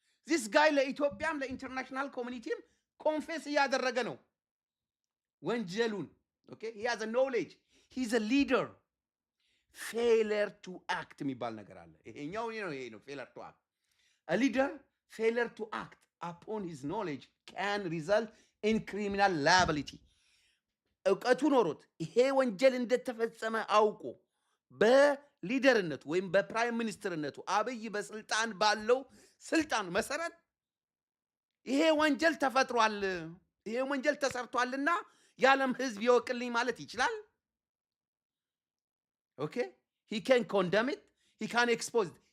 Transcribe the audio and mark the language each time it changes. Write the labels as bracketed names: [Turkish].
[English] this guy [Amharic] ለኢትዮጵያም ለኢንተርናሽናል ኮሚኒቲም ኮንፌስ እያደረገ ነው ወንጀሉን። ኦኬ [English] he has a knowledge, he's a leader. failure to act [Amharic] የሚባል ነገር አለ። ይሄኛው ይሄ ነው failure to act. [English] a leader failure to act upon his knowledge can result in criminal liability. [Amharic] እውቀቱ ኖሮት ይሄ ወንጀል እንደተፈጸመ አውቆ በሊደርነቱ ወይም በፕራይም ሚኒስትርነቱ አብይ በስልጣን ባለው ስልጣን መሰረት ይሄ ወንጀል ተፈጥሯል፣ ይሄ ወንጀል ተሰርቷልና የዓለም ሕዝብ ይወቅልኝ ማለት ይችላል። ኦኬ [English] he can condemn it, he can expose it.